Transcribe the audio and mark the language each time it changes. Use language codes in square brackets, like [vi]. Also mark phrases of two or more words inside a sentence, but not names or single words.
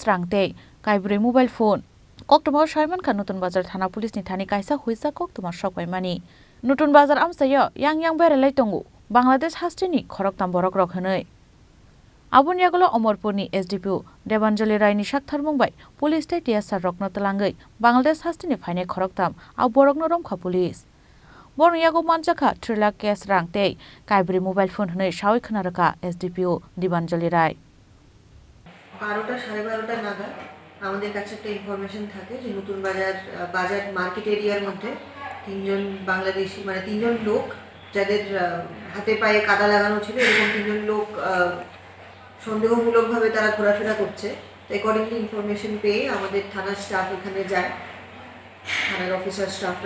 [trp] rangte kaibri [en] mobile phone [trp] Koktomar Shaiman kan nutun bazar thana pulisni thani kaisa huisa koktomar shokbaimani Nutun bazar amsayo yang berelai tongu Bangladesh hastini Khoroktham borok rok honoi Abun yagulo Omorpurni SDPU Debanjali Raini Shaktharmungbai Police te TSR rokno telangai Bangladesh hastini phaine Khoroktham au borokno romkha police Borno yago Manjakha 3 lakh cash rangte kaibri [en] mobile phone [trp] honoi shawai khonaraka SDPU Debanjali Rai [bn] 12টা 12:30টা নাগাদ আমাদের কাছে একটা ইনফরমেশন থাকে যে নতুন বাজার [en] market arear [bn] মধ্যে তিনজন বাংলাদেশি মানে তিনজন লোক যাদের হাতে পায়ে কাদা লাগানো ছিল এরকম তিনজন লোক সন্দেহমূলকভাবে তারা ঘোরাফেরা করছে অ্যাকর্ডিংলি ইনফরমেশন পেয়ে আমাদের থানার স্টাফ ওখানে যায় থানার অফিসার স্টাফরা